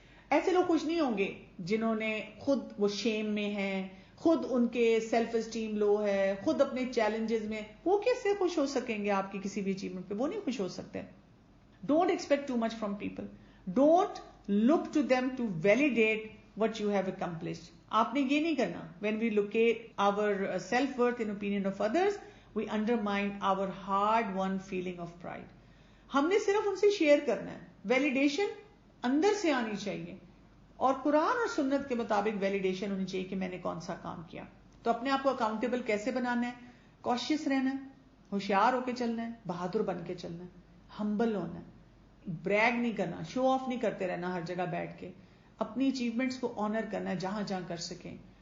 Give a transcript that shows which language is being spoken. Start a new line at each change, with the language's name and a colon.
Urdu: ایسے لوگ خوش نہیں ہوں گے جنہوں نے خود وہ شیم میں ہیں, خود ان کے سیلف اسٹیم لو ہے, خود اپنے چیلنجز میں, وہ کیسے خوش ہو سکیں گے آپ کی کسی بھی اچیومنٹ پہ, وہ نہیں خوش ہو سکتے.
English: Don't expect to much from people, don't look to them to validate what you have accomplished.
Urdu: آپ نے یہ نہیں کرنا.
English: When we locate our self worth in opinion of others, we undermine our hard won feeling of pride.
Urdu: ہم نے صرف ان سے share کرنا ہے, ویلیڈیشن اندر سے آنی چاہیے, اور قرآن اور سنت کے مطابق ویلیڈیشن ہونی چاہیے کہ میں نے کون سا کام کیا. تو اپنے آپ کو اکاؤنٹیبل کیسے بنانا ہے, کوشش رہنا ہے, ہوشیار ہو کے چلنا ہے, بہادر بن کے چلنا ہے, ہمبل ہونا ہے, بریگ نہیں کرنا, شو آف نہیں کرتے رہنا ہر جگہ بیٹھ کے, اپنی اچیومنٹس کو آنر کرنا ہے جہاں جہاں کر سکیں.